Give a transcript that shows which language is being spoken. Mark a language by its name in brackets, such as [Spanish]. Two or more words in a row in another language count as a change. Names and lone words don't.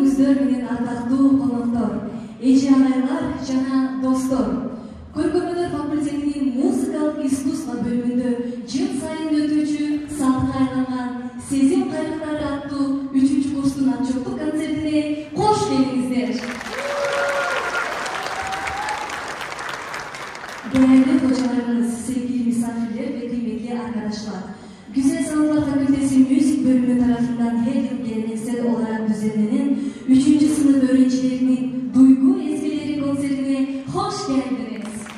[Kyrgyz] көрүүчүлөр менен ардактуу коноктор, эже агайлар жана достор. Көркөмдөр факультетинин музыкалык искусство бөлүмүндө жыл сайын өтүүчү саатка айланган Сезим кайрыктары аттуу 3-курстун отчеттук концертине кош келиңиздер. [Turkish] Değerli hocalarımız, sevgili misafirler ve kıymetli arkadaşlar, Güzel Sanatlar Fakültesi Müzik Bölümü tarafından her yıl geleneksel olarak düzenlenen 3. sınıf öğrencilerinin Duygu Ezgileri konserine hoş geldiniz.